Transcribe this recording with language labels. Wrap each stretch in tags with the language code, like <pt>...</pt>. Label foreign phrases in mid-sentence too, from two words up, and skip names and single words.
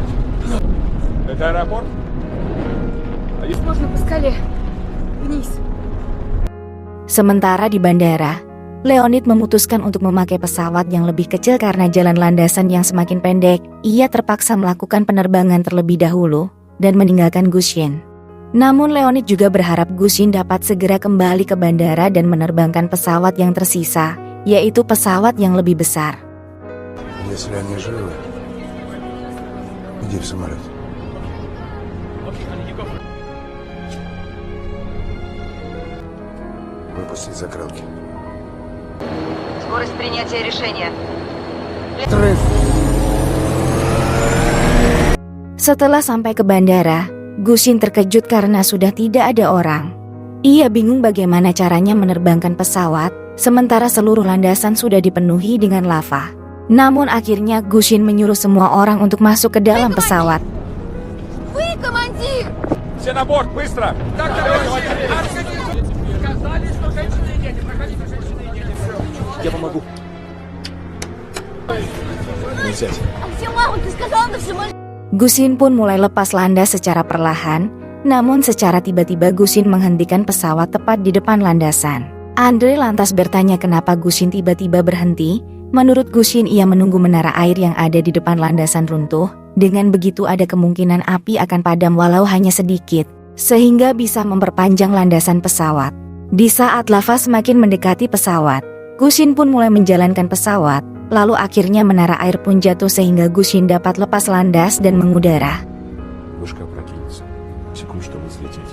<ru>Это аэропорт? Можно поскорее. Вниз.</ru> <id>Sementara di bandara, Leonid memutuskan untuk memakai pesawat yang lebih kecil karena jalan landasan yang semakin pendek. Ia terpaksa melakukan penerbangan terlebih dahulu dan meninggalkan Gusin. Namun Leonid juga berharap Gusin dapat segera kembali ke bandara dan menerbangkan pesawat yang tersisa, yaitu pesawat yang lebih besar.</id> <ru>Если они живы, иди в самолет. Выпустить закрылки. Скорость принятия решения.</ru> <id>Setelah sampai ke bandara, Gusin terkejut karena sudah tidak ada orang. Ia bingung bagaimana caranya menerbangkan pesawat, sementara seluruh landasan sudah dipenuhi dengan lava. Namun akhirnya Gusin menyuruh semua orang untuk masuk ke dalam pesawat.</id> <ru>Вы, командир! Все на борт, быстро! Я помогу. Не сядь. А где мама? Ты сказала на всем.</ru> <id>Gusin pun mulai lepas landas secara perlahan, namun secara tiba-tiba Gusin menghentikan pesawat tepat di depan landasan. Andre lantas bertanya kenapa Gusin tiba-tiba berhenti. Menurut Gusin ia menunggu menara air yang ada di depan landasan runtuh. Dengan begitu ada kemungkinan api akan padam walau hanya sedikit, sehingga bisa memperpanjang landasan pesawat. Di saat lava semakin mendekati pesawat, Gusin pun mulai menjalankan pesawat. Lalu akhirnya menara air pun jatuh sehingga Gusin dapat lepas landas dan mengudara.</id> <ru>Вышка опрокинется. Секунд, чтобы взлететь.</ru>